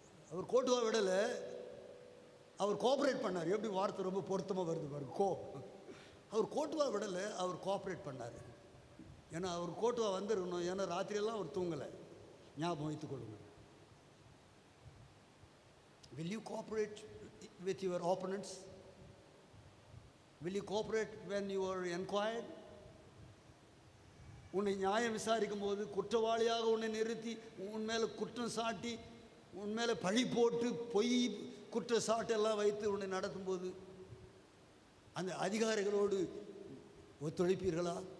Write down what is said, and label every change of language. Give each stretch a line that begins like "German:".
Tamil: அவர் கோட்டுவா விடலை, அவர் கோஆப்ரேட் பண்ணார். எப்படி வார்த்தை ரொம்ப பொருத்தமாக வருது பாருங்க, அவர் கோட்டுவா விடலை, அவர் கோஆப்ரேட் பண்ணார். ஏன்னா அவர் கோட்டுவா வந்துருக்கணும், ஏன்னா ராத்திரியெல்லாம் அவர் தூங்கலை. ஞாபகம் வைத்துக் கொள்ளுங்கள்.
English: Will you cooperate with your opponents? Will you cooperate when you are inquired?
Tamil: உன்னை நியாயம் விசாரிக்கும் போது குற்றவாளியாக உன்னை நிறுத்தி உன் மேலே குற்றம் சாட்டி உன் மேலே பழி போட்டு பொய் குற்றச்சாட்டெல்லாம் வைத்து உன்னை நடத்தும்போது அந்த அதிகாரிகளோடு ஒத்துழைப்பீர்களா?